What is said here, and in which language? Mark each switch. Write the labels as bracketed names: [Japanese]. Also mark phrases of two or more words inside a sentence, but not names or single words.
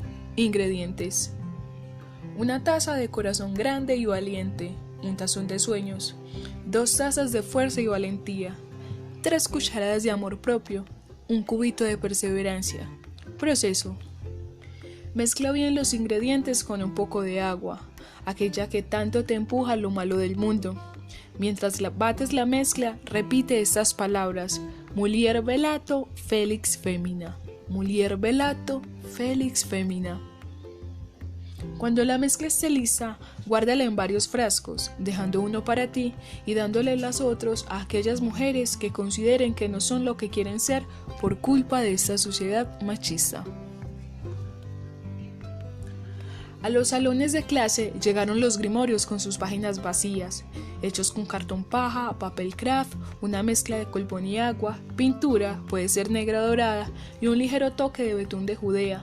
[Spanish] Ingredientes: una taza de corazón grande y valiente, un tazón de sueños, 2 tazas de fuerza y valentía, 3 cucharadas de amor propio, un cubito de perseverancia. Proceso: Mezcla bien los ingredientes con un poco de agua, aquella que tanto te empuja a lo malo del mundo. Mientras bates la mezcla, repite estas palabras: [Latin] Mulier velato, felix femina. Mulier velato, felix femina. [Spanish] Cuando la mezcla esté lista, guárdala en varios frascos, dejando uno para ti y dándole los otros a aquellas mujeres que consideren que no son lo que quieren ser por culpa de esta sociedad machista. A los salones de clase llegaron los grimorios con sus páginas vacías, hechos con cartón paja, papel craft, una mezcla de colbón y agua, pintura, puede ser negra dorada, y un ligero toque de betún de Judea.